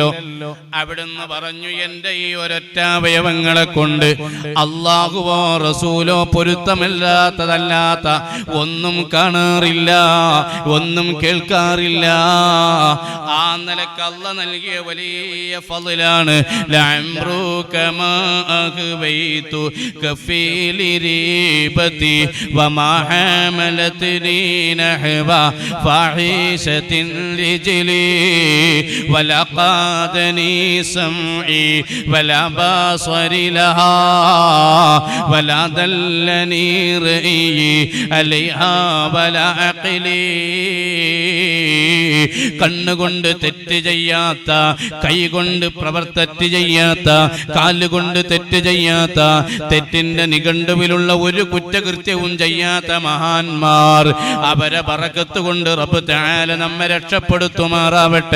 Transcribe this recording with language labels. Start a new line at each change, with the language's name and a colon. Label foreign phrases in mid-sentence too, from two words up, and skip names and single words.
Malayalam: അവിടുന്ന് പറഞ്ഞു, എന്റെ ഈ ഒരൊറ്റ അവയവങ്ങളെ കൊണ്ട് അല്ലാഹുവോ റസൂലോ പൊരുത്തമില്ലാത്തതല്ലാത്ത ഒന്നും കാണാറില്ല, ഒന്നും കേൾക്കാറില്ല. ആ നിലക്ക് അല്ലാഹ് നൽകിയ വലിയ ഫളിലാണ്.
Arabic: لعمرك ما أهويت كفي لريبة وما حملتني نحو فاحشة رجلي ولا قادني سمعي ولا بصر لها ولا دلني رأيي عليها ولا عقلي.
Malayalam: കണ്ണുകൊണ്ട് തെറ്റ് ചെയ്യാത്ത, കൈകൊണ്ട് പ്രവർത്തി ചെയ്യാത്ത, കാലുകൊണ്ട് തെറ്റ് ചെയ്യാത്ത, തെറ്റിന്റെ നിഘണ്ടുവിലുള്ള ഒരു കുറ്റകൃത്യവും ചെയ്യാത്ത മഹാന്മാർ, അവരെ ബറക്കത്ത് കൊണ്ട് റബ്ബ് തആല നമ്മെ രക്ഷപ്പെടുത്തുമാറാവട്ടെ.